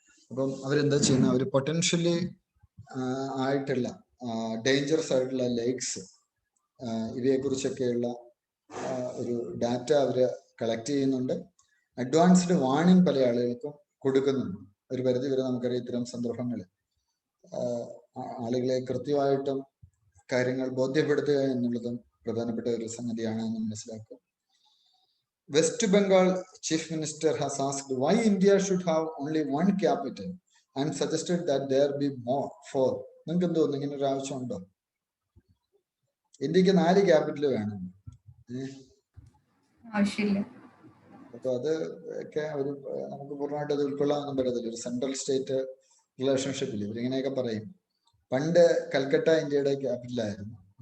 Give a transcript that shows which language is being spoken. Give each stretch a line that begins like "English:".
Malayalam: അപ്പം അവരെന്താ ചെയ്യുന്നത്? അവർ പൊട്ടൻഷ്യലി ആയിട്ടുള്ള ഡേഞ്ചറസ് ആയിട്ടുള്ള ലേക്സ് ഇവയെക്കുറിച്ചൊക്കെയുള്ള ഒരു ഡാറ്റ അവർ കളക്ട് ചെയ്യുന്നുണ്ട്. അഡ്വാൻസ്ഡ് വാർണിംഗ് പല ആളുകൾക്കും കൊടുക്കുന്നുണ്ട്. ഒരു പരിധി വരെ നമുക്കറിയാം ഇത്തരം സന്ദർഭങ്ങളിൽ ആളുകളെ കൃത്യമായിട്ടും കാര്യങ്ങൾ ബോധ്യപ്പെടുത്തുക എന്നുള്ളതും പ്രധാനപ്പെട്ട ഒരു സംഗതിയാണ് എന്ന് മനസ്സിലാക്കുക.
English: West Bengal chief minister has asked why India should have only one capital and suggested that there be more 4.
Malayalam: നിങ്ങൾക്ക് എന്ത് തോന്നുന്നു, ഇങ്ങനെ ഒരു ആവശ്യമുണ്ടോ? ഇന്ത്യക്ക് 4 ക്യാപിറ്റൽ വേണം. അപ്പൊ അത് ഒക്കെ ഒരു നമുക്ക് പൂർണ്ണമായിട്ട് അത് ഉൾക്കൊള്ളാനൊന്നും പറ്റത്തില്ല. ഒരു സെൻട്രൽ സ്റ്റേറ്റ് റിലേഷൻഷിപ്പിൽ ഇവരിങ്ങനെയൊക്കെ പറയും. പണ്ട് കൽക്കട്ട ഇന്ത്യയുടെ ക്യാപിറ്റലായിരുന്നു.